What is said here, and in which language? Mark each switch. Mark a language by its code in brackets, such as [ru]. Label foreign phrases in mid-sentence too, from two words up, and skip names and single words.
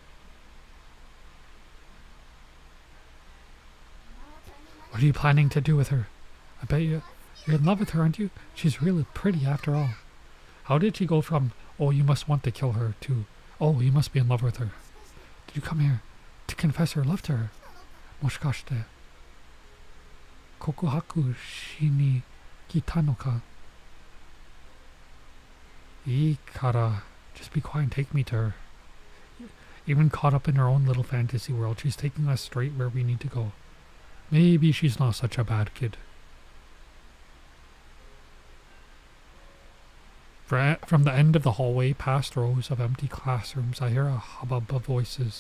[en] What are you planning to do with her? I bet you're in love with her, aren't you? She's really pretty after all. How did she go from, oh, you must want to kill her, to, oh, you must be in love with her? Did you come here to confess your love to her? [ja] もしかして。告白しに来たのか? いいから. [en] Just be quiet and take me to her. Even caught up in her own little fantasy world, she's taking us straight where we need to go. Maybe she's not such a bad kid. From the end of the hallway, past rows of empty classrooms, I hear a hubbub of voices.